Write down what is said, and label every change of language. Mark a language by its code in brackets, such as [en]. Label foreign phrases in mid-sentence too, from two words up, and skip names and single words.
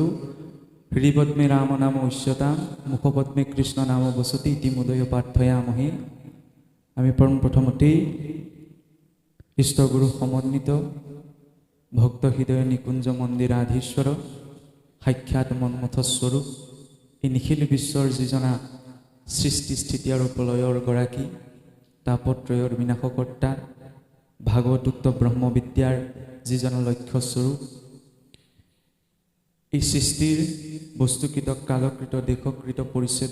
[sa] हृदिपद्मे राम नाम उच्यतां, मुखपद्मे कृष्ण नाम वसति इति मुदय प्रार्थयामहे। आमी परम प्रथमते इष्टगुरु समन्वित भक्त हृदय निकुंज मन्दिराधीश्वर साक्षात मन्मथ स्वरूप [as] এই নিখিল বিশ্বৰ যিজনা সৃষ্টি স্থিতি আৰু প্ৰলয়ৰ গৰাকী, তাপত্ৰয়ৰ বিনাশকৰ্তা, ভাগৱতোক্ত ব্ৰহ্মবিদ্যাৰ যিজন লক্ষ্য স্বৰূপ, এই সৃষ্টিৰ বস্তুকৃত কালকৃত দেশকৃত পৰিচ্ছেদ